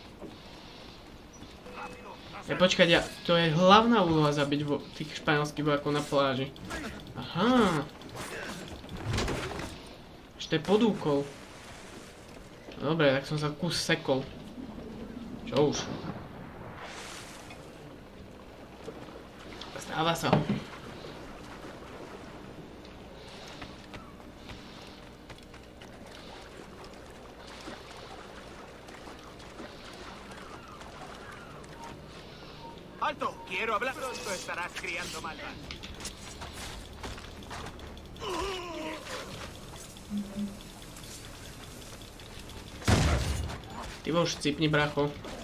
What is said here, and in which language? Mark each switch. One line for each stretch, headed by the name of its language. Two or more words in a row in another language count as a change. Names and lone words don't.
Slovak: Počkať, to je hlavná úloha zabiť tých španielských vojakov na pláži. Aha. Ešte je podúkol. Dobre, tak som sa kus sekol. Čo už? Stáva sa.
Spanish: ¡Alto! Quiero hablar. Pronto estarás criando malvas.
Slovak: Ty už cipni, bracho.